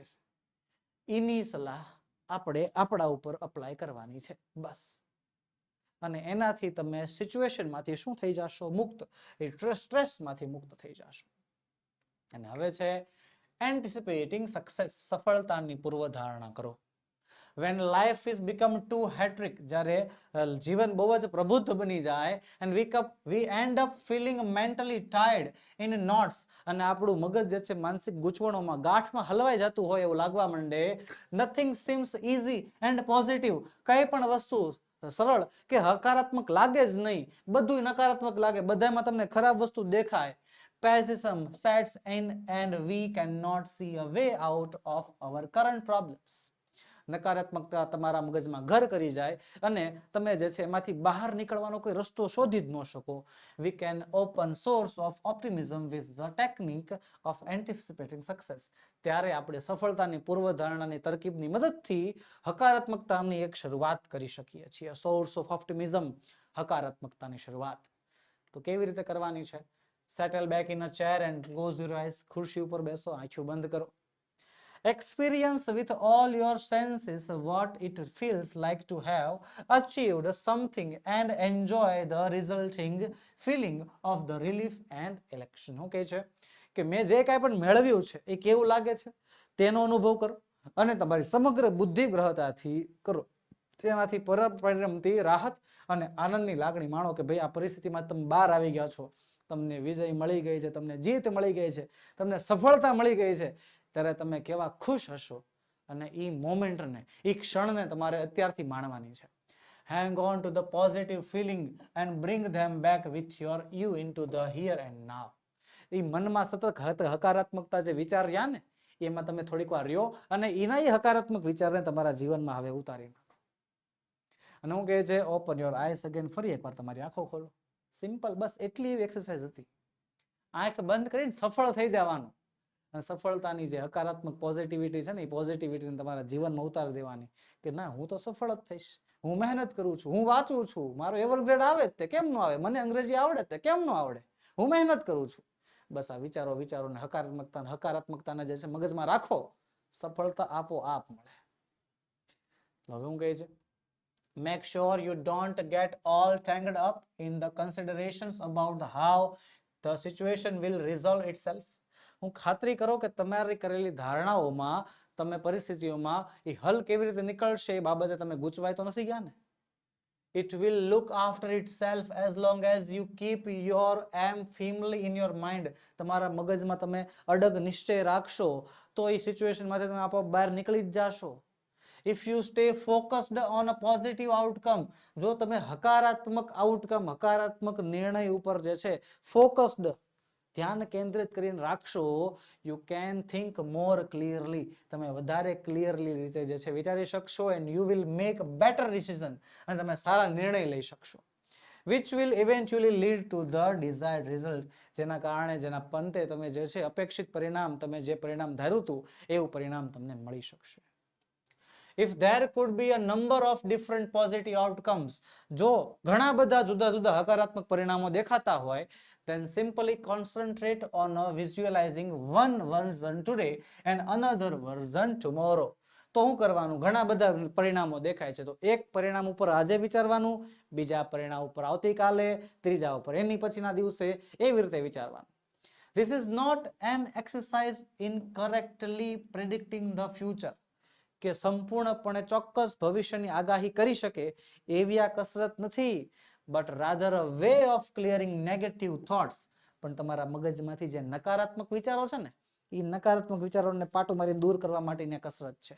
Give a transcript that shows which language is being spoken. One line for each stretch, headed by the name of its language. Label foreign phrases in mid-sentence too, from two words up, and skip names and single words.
Gujarati: એની સલાહ આપણે આપણા ઉપર અપ્લાય કરવાની છે, બસ. અને એનાથી તમે સિચ્યુએશનમાંથી શું થઈ જશો? મુક્ત. એ સ્ટ્રેસમાંથી મુક્ત થઈ જશો. અને હવે છે
English: anticipating success.
Gujarati: સફળતાની પૂર્વધારણા કરો.
English: when life is become too hectic,
Gujarati: જ્યારે જીવન બહુ જ પ્રબુદ્ધ બની જાય,
English: and we end up feeling mentally tired in knots,
Gujarati: અને આપણું મગજ જે છે માનસિક ગૂંચવણોમાં, ગાંઠમાં હલવાઈ જતું હોય એવું લાગવા માંડે.
English: nothing seems easy and positive.
Gujarati: કઈ પણ વસ્તુ સરળ કે હકારાત્મક લાગે જ નહીં, બધું નકારાત્મક લાગે, બધામાં તમને ખરાબ વસ્તુ દેખાય.
English: pessimism sets in and we cannot see a way out of our current problems.
Gujarati: નકારાત્મકતા તમારા મગજમાં ઘર કરી જાય અને તમે જે છે એમાંથી બહાર નીકળવાનો કોઈ રસ્તો શોધી જ ન શકો.
English: we can open source of optimism with the technique of anticipating success.
Gujarati: ત્યારે આપણે સફળતાની પૂર્વધારણાની તરકીબની મદદથી હકારાત્મકતાની એક શરૂઆત કરી શકીએ છીએ.
English: source of optimism,
Gujarati: હકારાત્મકતાની શરૂઆત. તો કેવી રીતે કરવાની છે?
English: settle back in a chair and close your eyes.
Gujarati: ખુરશી ઉપર બેસો, આંખો બંધ કરો.
English: Experience with all your senses what it feels like to have achieved something and enjoy the resulting feeling of the relief and elation.
Gujarati: ઓકે છે કે મેં જે કાંઈ પણ મેળવ્યું છે એ કેવું લાગે છે તેનો અનુભવ કરો અને તમારી સમગ્ર બુદ્ધિ ગ્રહતાથી કરો. તેનાથી પરિણમતી રાહત અને આનંદની લાગણી માણો કે ભાઈ આ પરિસ્થિતિમાં તમે બહાર આવી ગયા છો, તમને વિજય મળી ગઈ છે, તમને જીત મળી ગઈ છે, તમને સફળતા મળી ગઈ છે, ત્યારે તમે કેવા ખુશ હશો. અને એ મોમેન્ટને, એ ક્ષણને તમારે અત્યારથી માણવાની છે.
English: Hang on to the positive feeling and bring them back with you into the here and now.
Gujarati: એ મનમાં સતત હકારાત્મકતા જે વિચાર રહ્યા ને એમાં તમે થોડીક વાર રહ્યો અને એના એ હકારાત્મક વિચારને તમારા જીવનમાં હવે ઉતારી નાખો. અને હું કહે છે
English: open your eyes again.
Gujarati: ફરી એકવાર તમારી આંખો ખોલો. સિમ્પલ, બસ એટલી એવી એક્સરસાઇઝ હતી. આંખ બંધ કરીને સફળ થઈ જવાનું અને સફળતાની જે હકારાત્મક પોઝિટિવિટી છે ને એ પોઝિટિવિટીને તમારા જીવનમાં ઉતારી દેવાની કે ના હું તો સફળ જ થઈશ, હું મહેનત કરું છું, હું વાંચું છું, મારો
English: ever grade
Gujarati: આવે જ તે કેમ ન આવે, મને અંગ્રેજી આવડે તે કેમ ન આવડે, હું મહેનત કરું છું. બસ આ વિચારોને હકારાત્મકતાને જે છે મગજમાં રાખો, સફળતા આપોઆપ મળે. હવે હું કહે છે
English: make sure you don't get all tangled up in the considerations about how the situation will resolve itself.
Gujarati: હું ખાતરી કરો કે તમારી કરેલી ધારણાઓમાં તમે પરિસ્થિતિઓમાં એ હલ કેવી રીતે નીકળશે એ બાબતે તમે ગૂંચવાય તો નથી ગયા ને.
English: It will look after itself as long as you keep your aim firmly in your mind.
Gujarati: તમારા મગજમાં તમે અડગ નિશ્ચય રાખશો તો એ સિચ્યુએશનમાંથી તમે આપોઆપ બહાર નીકળી જ જાશો.
English: If you stay focused on a positive outcome,
Gujarati: જો તમે હકારાત્મક આઉટકમ, હકારાત્મક નિર્ણય ઉપર જે છે ફોકસ્ડ, ધ્યાન કેન્દ્રિત કરીને રાખશો,
English: you can think more clearly.
Gujarati: તમે વધારે ક્લિયરલી રીતે જે છે વિચારી શકશો
English: and you will make better decision.
Gujarati: અને તમે સારા નિર્ણય લઈ શકશો.
English: Which will eventually lead to the desired result.
Gujarati: જેના કારણે, જેના પંતે તમે જે છે અપેક્ષિત પરિણામ, તમે જે પરિણામ ધાર્યું હતું એવું પરિણામ તમને મળી શકશે.
English: If there could be a number of different positive outcomes,
Gujarati: જો ઘણા બધા જુદા જુદા હકારાત્મક પરિણામો દેખાતા હોય,
English: then simply concentrate on visualizing one version today and another version tomorrow.
Gujarati: તો શું કરવાનું? ઘણા બધા પરિણામો દેખાય છે તો એક પરિણામ ઉપર આજે વિચારવાનું, બીજા પરિણામ ઉપર આવતીકાલે, ત્રીજા ઉપર એની પછીના દિવસે, એવી રીતે વિચારવાનું.
English: This is not an exercise in correctly predicting the future.
Gujarati: કે સંપૂર્ણપણે ચોક્કસ ભવિષ્યની આગાહી કરી શકે એવી આ કસરત નથી,
English: but rather a way of clearing negative thoughts.
Gujarati: પણ તમારા મગજમાંથી જે નકારાત્મક વિચારો છે ને એ નકારાત્મક વિચારોને પાટું મારીને દૂર કરવા માટેની કસરત છે.